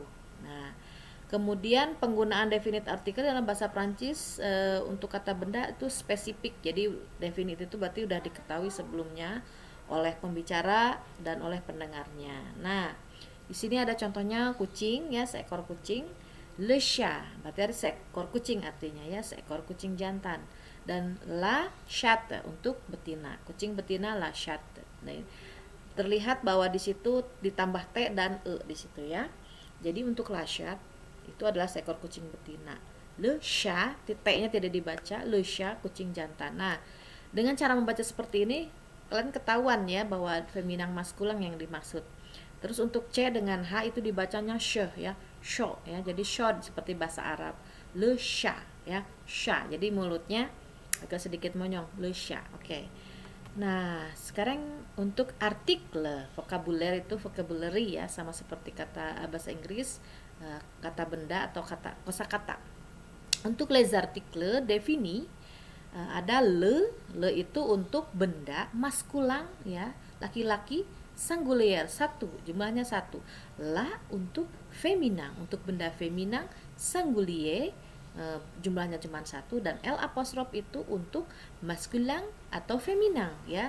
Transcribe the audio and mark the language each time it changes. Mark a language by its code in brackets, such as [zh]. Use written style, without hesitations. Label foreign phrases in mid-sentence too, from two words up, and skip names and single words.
[id] Nah, kemudian penggunaan definite artikel dalam bahasa Prancis untuk kata benda itu spesifik. Jadi definite itu berarti udah diketahui sebelumnya oleh pembicara dan oleh pendengarnya. Nah, di sini ada contohnya kucing ya, seekor kucing. [fr] Le chat, [id] berarti ada seekor kucing artinya ya, seekor kucing jantan. Dan [fr] la chatte [id] untuk betina, kucing betina [fr] la chatte. [id] Nah, terlihat bahwa di situ ditambah t dan e di situ ya. Jadi untuk [fr] la chatte [id] itu adalah seekor kucing betina. [fr] Le chat, [id] t-nya tidak dibaca, [fr] le chat [id] kucing jantan. Nah, dengan cara membaca seperti ini kalian ketahuan ya bahwa feminang maskulang yang dimaksud. Terus untuk c dengan h itu dibacanya sh ya, sho ya. Jadi shod seperti bahasa Arab. [fr] Le chat [id] ya, sha. Jadi mulutnya agak sedikit monyong, [fr] le chat. [id] Oke. Nah, sekarang untuk artikel, vocabulary itu vocabulary ya, sama seperti kata bahasa Inggris, kata benda atau kata kosakata. Untuk [fr] les articles définis [id] ada le itu untuk benda maskulang ya, laki-laki, singulier satu, jumlahnya satu. La untuk feminin, untuk benda feminin, singulier jumlahnya cuma satu, dan L apostrof itu untuk maskulin atau feminin ya.